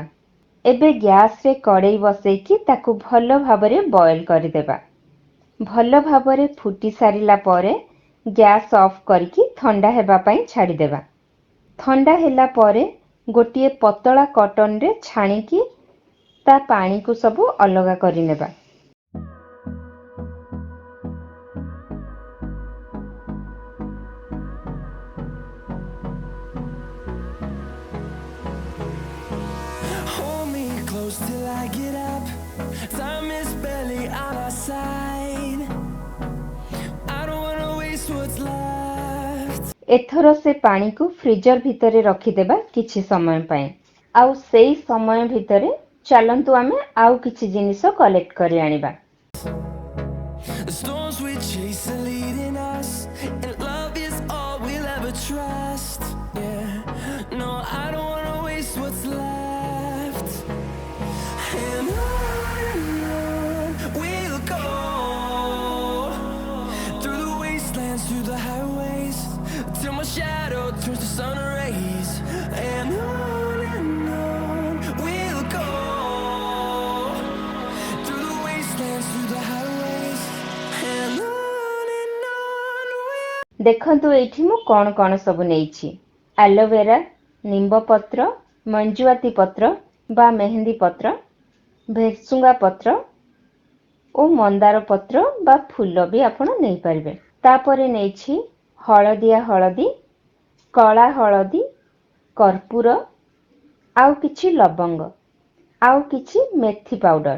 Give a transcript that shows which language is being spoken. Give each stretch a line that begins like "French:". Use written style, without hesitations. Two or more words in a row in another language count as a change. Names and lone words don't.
Odia: ଏବେ ଗ୍ୟାସ ରେ କଡ଼ାଇ ବସେଇ କି ତାକୁ ଭଲ ଭାବରେ ବଏଲ କରି ଦେବା। ଭଲ ଭାବରେ ଫୁଟି ସାରିଲା ପରେ
English: gas off
Odia: କରକେ ଥଣ୍ଡା ହେବା ପଇ ଛାଡ଼ି ଦେବା। ଥଣ୍ଡା ହେଲା ପରେ ଗୋଟିଏ ପତଳା କଟନ ରେ ଛାଣି କି ତା ପାଣି କୁ ସବୁ ଅଲଗା କରି ନେବା।
English: Hold me close till I get up. Time is barely on our side. I don't wanna waste what's left.
Odia: ଏଥରୁ ସେ ପାଣି କୁ ଫ୍ରିଜର ଭିତରେ ରଖି ଦେବା କିଛି ସମୟ ପଇ। ଆଉ ସେଇ ସମୟ ଭିତରେ ଚାଲନ୍ତୁ ଆମେ ଆଉ କିଛି ଜିନିଷ କଲେକ୍ଟ କରି ଆଣିବା।
English: The storms we chase are leading us, and love is all we'll ever trust. Yeah, no, I don't wanna waste what's left. And on we'll go, through the wastelands, through the highways, till my shadow turns to sun rays. And on we'll go, through the wastelands, through the highways, and on we'll.
Odia: ଦେଖନ୍ତୁ ଏଠି ମୁଁ କେଉଁ ସବୁ ନେଇଛି। ଏଲୋଭେରା, ନିମ୍ବ ପତ୍ର, ମଞ୍ଜୁଆତି ପତ୍ର ବା ମେହେନ୍ଦି ପତ୍ର, ଭେରସୁଙ୍ଗା ପତ୍ର ଓ ମନ୍ଦାର ପତ୍ର ବା ଫୁଲ ଭି ଆପଣ ନେଇ ପାରିବେ। ତା'ପରେ ନେଇଛି ହଳଦିଆ ହଳଦୀ, କଳା ହଳଦୀ, କର୍ପୂର ଆଉ କିଛି ଲବଙ୍ଗ ଆଉ କିଛି ମେଥି ପାଉଡର।